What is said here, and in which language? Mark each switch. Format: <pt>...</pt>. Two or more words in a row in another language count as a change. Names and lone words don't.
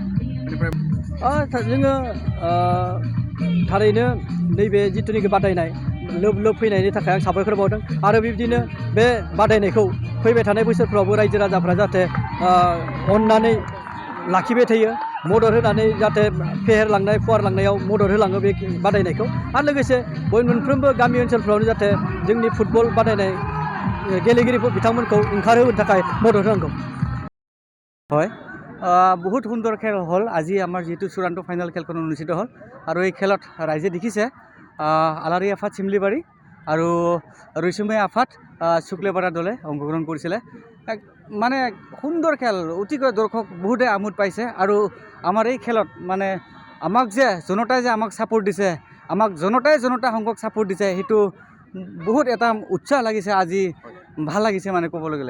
<brx>जोङो थारैनो नैबे जिथुनिखि बादायनाय लोब लोब फैनायनि थाखाय आं साबायखर बावदों आरो बिब्दिनो बे बादायनायखौ फैबाय थानाय बोसोरफ्रावबो रायजो राजाफ्रा जाहाथे अननानै लाखिबाय थायो मदद होनानै जाहाथे फेहेरलांनाय फुवारलांनायाव मदद होलाङो बे बादायनायखौ आरो लोगोसे मोनफ्रोमबो गामि ओनसोलफ्रावनो जाहाथे जोंनि फुटबल बादायनाय गेलेगिरिफोर बिथांमोनखौ ओंखारहोनो थाखाय मदद होनांगौ।</brx> <as>হয় বহুত সুন্দৰ খেল হ'ল আজি আমাৰ যিটো চূড়ান্ত ফাইনেল খেলখন অনুষ্ঠিত হ'ল আৰু এই খেলত ৰাইজে দেখিছে আলাৰী আফাত চিমলিবাৰী আৰু ৰৈচুমীয়া আফাত শুক্লেপাৰা দলে অংশগ্ৰহণ কৰিছিলে। মানে সুন্দৰ খেল অতিকৈ দৰ্শক বহুতে আমোদ পাইছে আৰু আমাৰ এই খেলত মানে আমাক যে জনতাই যে আমাক ছাপোৰ্ট দিছে আমাক জনতা সংঘক ছাপোৰ্ট দিছে সেইটো বহুত এটা উৎসাহ লাগিছে আজি ভাল লাগিছে মানে ক'বলৈ গ'লে।</as>